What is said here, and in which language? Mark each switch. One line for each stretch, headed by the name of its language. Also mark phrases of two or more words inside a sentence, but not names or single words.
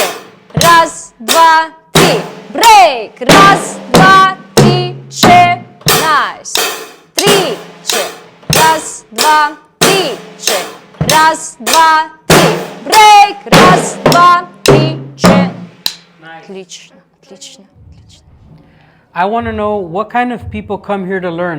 Russian: Раз, два, три. Брейк. Раз, два, три, че. Найс. Три, че. Раз, два, три, че. Раз, два, три. Брейк. Раз, два, три, че. Отлично, отлично.
English: I want to know what kind of people come here to learn.